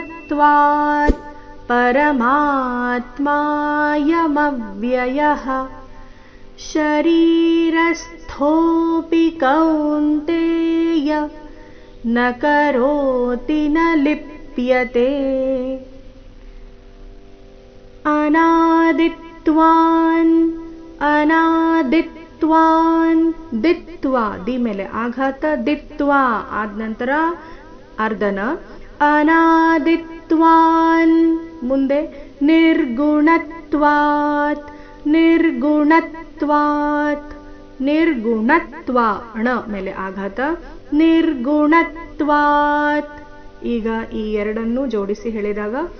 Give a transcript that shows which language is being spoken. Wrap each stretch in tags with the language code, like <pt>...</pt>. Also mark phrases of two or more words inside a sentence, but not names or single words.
<sa>अनादित्वात् परमात्मायमव्ययः शरीरस्थोऽपि कौन्तेय न करोति न लिप्यते अनादित्वान् अनादित्वान् दित्वा</sa> <kn>ದಿ ಮೇಲೆ ಆಘಾತ ದಿತ್ವಾ ಆದ ನಂತರ ಅರ್ಧನ ಅನಾದಿತ್ವಾನ್ ಮುಂದೆ</kn> <sa>ನಿರ್ಗುಣತ್ವಾತ್ ನಿರ್ಗುಣತ್ವಾತ್ ನಿರ್ಗುಣತ್ವ</sa> <kn>ಣ ಮೇಲೆ ಆಘಾತ ನಿರ್ಗುಣತ್ವಾತ್ ಈಗ ಈ ಎರಡನ್ನು ಜೋಡಿಸಿ ಹೇಳಿದಾಗ</kn>